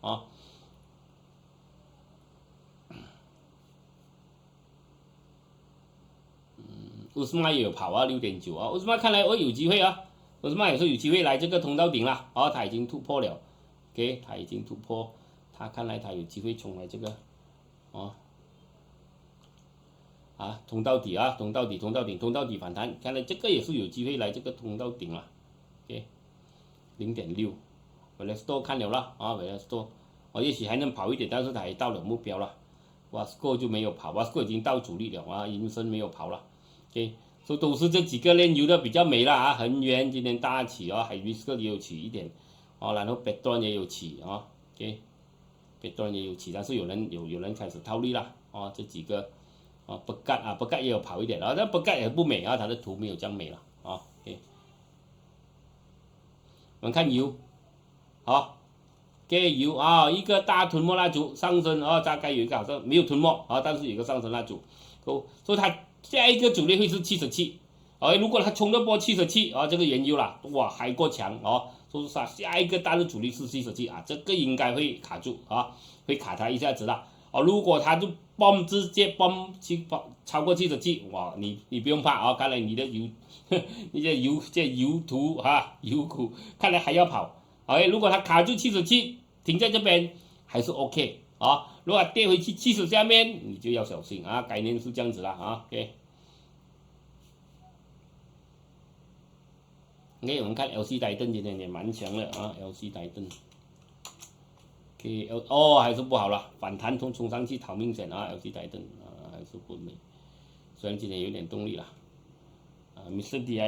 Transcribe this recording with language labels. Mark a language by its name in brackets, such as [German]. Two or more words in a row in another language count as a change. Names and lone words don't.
[Chinese] 烏斯麥也有跑6.9烏斯麥看來有機會烏斯麥也是有機會來這個通道頂了它已經突破了 ，OK， 它已經突破，它看來它有機會衝來這個通道底通道底反彈，看來這個也是有機會來這個通道頂了 ，OK， 0.6， Velasco 看了啦Velasco也許還能跑一點，但是它也到了目標了 ，Wasco 就沒有跑 ，Wasco 已經到主力了銀森沒有跑了。OK， 所以都是這幾個煉油的比較美了恆源今天大起海比斯克也有起一點然後北端也有起OK， 北端也有起，但是有人開始套利了這幾個不蓋也有跑一點但不蓋也不美它的圖沒有這樣美了 OK，我們看油給油一個大吞沒蠟燭上升大概有一個好像沒有吞沒但是有一個上升蠟燭所以它下一個主力會是77，如果它衝得破77這個原油啦，哇還過強所以說下一個大的主力是77這個應該會卡住會卡它一下子啦如果它就直接超過77，哇你不用怕看來你的油图油股看來還要跑如果它卡住77停在這邊還是 OK。如果跌回去70下面，你就要小心概念是這樣子啦OK， 我們看 LC 戴頓今天也蠻強的LC 戴頓 OK 還是不好了，反彈衝上去好明顯LC 戴頓還是不美，雖然今天有點動力了Mr.